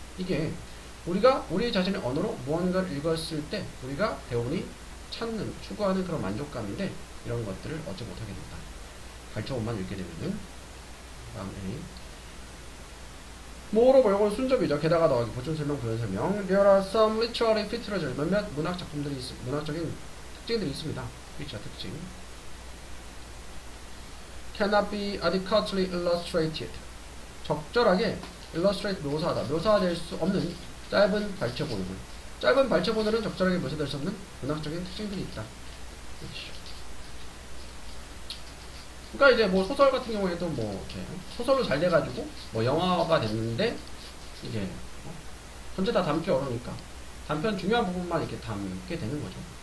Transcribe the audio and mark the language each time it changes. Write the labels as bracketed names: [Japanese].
[Korean] 이게 우리가 우리 자신의 언어로 무언가를 읽었을 때 우리가 대부분이 추구하는 그런 만족감인데 이런 것들을 얻지 못하게 된다. 발췌본만 읽게 되면은. 다음에 moreover, 이건 순접이죠. 게다가 더하기, 보충설명, 부연설명. [English] There are some literary features, [Korean] 몇몇 문학적인 특징들이 있습니다. [English] feature, [Korean] 특징. [English] cannot be adequately illustrated. [Korean] 적절하게 illustrate 묘사하다. 묘사될 수 없는 짧은 발췌본어들. 짧은 발췌본어는 적절하게 묘사될 수 없는 문학적인 특징들이 있다. 그러니까 이제 뭐 소설 같은 경우에도 뭐 이렇게 소설로 잘 돼가지고 뭐 영화가 됐는데 이게 전체 다 담기 어려우니까 단편 중요한 부분만 이렇게 담게 되는 거죠.